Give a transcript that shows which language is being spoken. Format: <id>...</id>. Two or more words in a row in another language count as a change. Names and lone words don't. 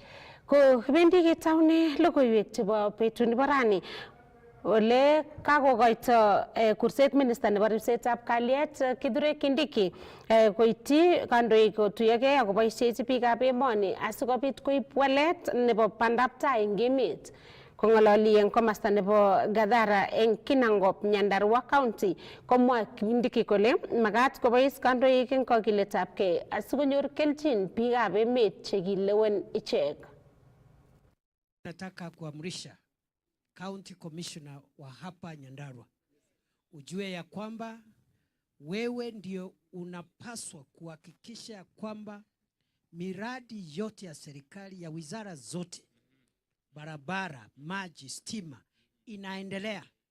<kln>Ko kibendi ketaune logoiwek chebo betut nebo rani ole kakokoito kurset minister nebo ribsetab kalyet Kithure Kindiki koityi kandoik kotuyogei akoboisiechi biikab emoni asikobit koib walet nebo bandaptai eng emet. Kong'ololi eng komasta nebo Gadhara eng Kinangop, Nyandarua County, komwa Kindiki kole makat kobois kandoik eng kokiletabgei asikonyor kelchin biikab emet chekilewen ichek.</kln> <sw>Nataka kuamrisha County Commissioner wa hapa Nyandarua, ujue ya kwamba wewe ndio unapaswa kuhakikisha kwamba miradi yote ya serikali ya wizara zote, barabara, maji, stima, inaendelea.</sw>